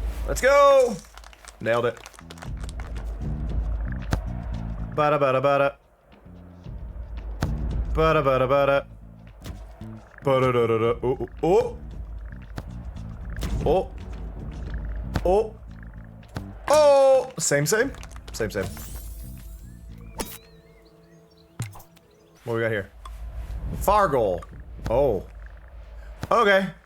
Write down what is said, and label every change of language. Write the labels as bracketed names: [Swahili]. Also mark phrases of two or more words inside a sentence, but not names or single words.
[English] Let's go! Nailed it. Bada bada bada. Bada bada bada. Bada da da da. Oh oh oh. Oh. Oh. Same. Same. What we got here? Fargoal. Oh. Okay.